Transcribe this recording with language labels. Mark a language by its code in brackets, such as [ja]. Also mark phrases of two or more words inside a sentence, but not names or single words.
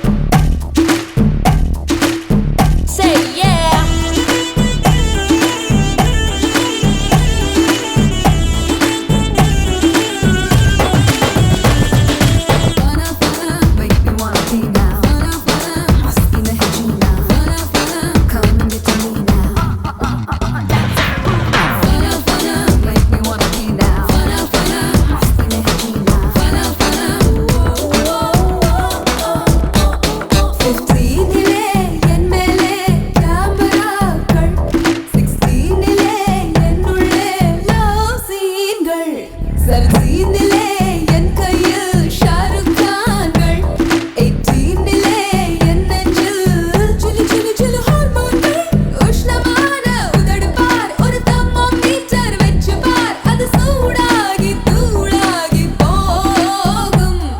[en] Say yeah. [hi] फ़ना फ़ना, [en] make me wanna be now. [hi] फ़ना फ़ना, मस्ती नहीं जीना. फ़ना फ़ना, [en] come and get to me now. [hi] फ़ना फ़ना, [en] make me wanna be now. [hi] फ़ना फ़ना, मस्ती नहीं जीना. फ़ना फ़ना, [ta] 15 என் மேலே கேமராக்கள் 16 என்னுள்ளே [en] love scenes [ta] 17 என் கையில் ஷாருக் கான்கள் 18 என் நெஞ்சில் சிலு சிலு சிலு ஹார்மோன்கள் உஷ்ணமான உதடு பார் ஒரு தெர்மோமீட்டர் வெச்சு பார் அது சூடாகி தூளாகி போகும்